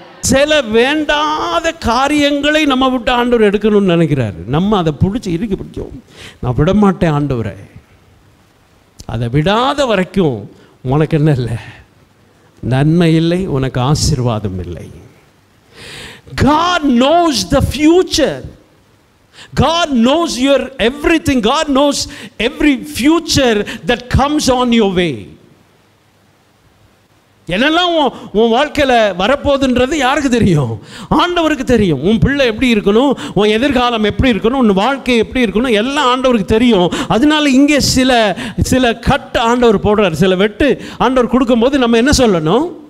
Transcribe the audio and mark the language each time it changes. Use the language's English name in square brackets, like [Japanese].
[Tamil] சில வேண்டாத காரியங்களை நம்ம விட்டு ஆண்டவர் எடுக்கணும்னு நினைக்கிறாரு. நம்ம அதை இறுக்கி பிடிச்சோம். நான் விட மாட்டேன் ஆண்டவரை, அதை விடாத வரைக்கும் உனக்கு என்ன இல்லை, நன்மை இல்லை, உனக்கு ஆசீர்வாதம் இல்லை. [English] God knows the future. God knows your everything. God knows every future that comes on your way. [Tamil] என்னெல்லாம் உன் வாழ்க்கையில் வரப்போகுதுன்றது யாருக்கு தெரியும்? ஆண்டவருக்கு தெரியும். உன் பிள்ளை எப்படி இருக்கணும், உன் எதிர்காலம் எப்படி இருக்கணும், உன் வாழ்க்கை எப்படி இருக்கணும், எல்லாம் ஆண்டவருக்கு தெரியும். அதனால இங்கே சில கட் ஆண்டவர் போடுறார், சில வெட்டு ஆண்டவர் கொடுக்கும்போது நம்ம என்ன சொல்லணும்?